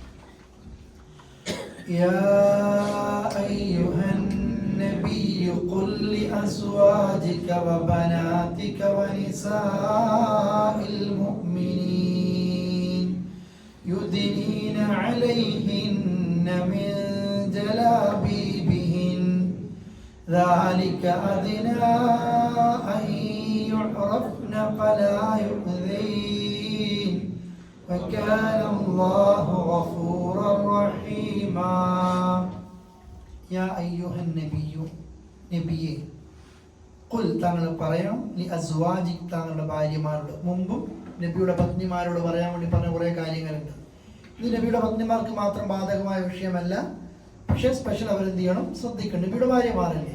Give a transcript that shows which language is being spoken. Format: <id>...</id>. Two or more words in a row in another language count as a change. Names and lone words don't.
<ar>يا أيها النبي قل لأزواجك وبناتك ونساء المؤمنين يدنين عليهن من جلابيبهن ذلك أدنى أن يعرفن فلا يؤذين وكان الله غفورا رحيما. يا أيها النبي</ar> <ml>നബിയെ ഖുൽ താങ്കൾ പറയാം</ml> <ar>لأزواجك</ar> <ml>താങ്കളുടെ ഭാര്യമാരോട്. മുമ്പും നബിയുടെ പത്നിമാരോട് പറയാൻ വേണ്ടി പറഞ്ഞ കുറേ കാര്യങ്ങളുണ്ട്. ഇത് നബിയുടെ പത്നിമാർക്ക് മാത്രം ബാധകമായ വിഷയമല്ല, പക്ഷേ സ്പെഷ്യൽ അവരെന്ത് ചെയ്യണം, ശ്രദ്ധിക്കണം. നബിയുടെ ഭാര്യമാരല്ലേ.</ml>